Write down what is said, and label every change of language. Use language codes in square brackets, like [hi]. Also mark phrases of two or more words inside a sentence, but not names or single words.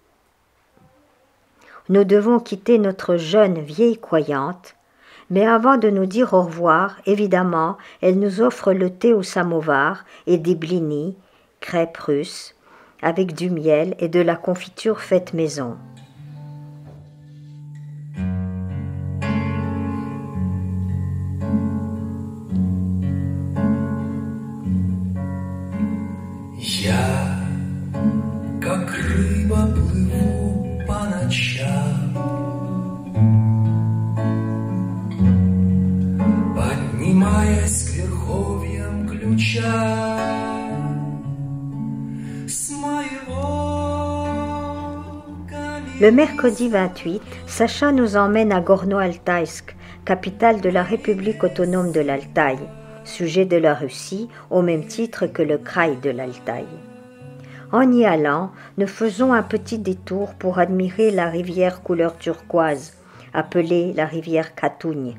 [fr] Nous devons quitter notre jeune vieille croyante, mais avant de nous dire au revoir, évidemment, elle nous offre le thé au samovar et des blinis, crêpes russes, avec du miel et de la confiture faite maison. [ru] Я, как рыба, плыву по ночам, поднимаясь к верховьям ключа с моего камня. [fr] Le mercredi 28, Sacha nous emmène à Gorno-Altaïsk, capitale de la République autonome de l'Altaï, sujet de la Russie au même titre que le Kraï de l'Altaï. En y allant, nous faisons un petit détour pour admirer la rivière couleur turquoise, appelée la rivière Katougne.